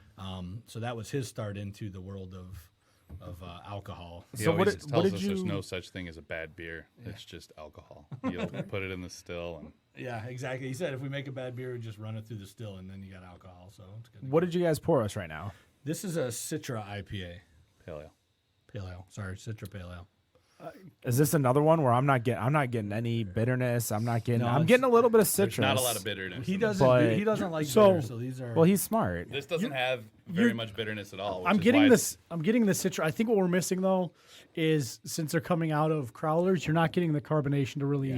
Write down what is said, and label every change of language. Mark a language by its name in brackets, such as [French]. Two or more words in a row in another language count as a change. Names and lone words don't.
[English] So that was his start into the world of alcohol. He So always what tells did us you? there's no such thing as a bad beer. It's just alcohol. You'll put it in the still and Yeah, exactly. He said if we make a bad beer, we just run it through the still, and then you got alcohol. So it's good. What did you guys pour us right now? This is a Citra IPA. pale ale. Pale ale. Sorry, Citra Pale Ale. Is this another one where I'm not getting any bitterness? I'm getting a little bit of citrus. There's not a lot of bitterness. He in doesn't. But- He doesn't like So- bitter, so these are. Well, he's smart. this doesn't have very much bitterness at all. I'm getting this. I'm getting the citra. I think what we're missing though is since they're coming out of Growlers, you're not getting the carbonation to really.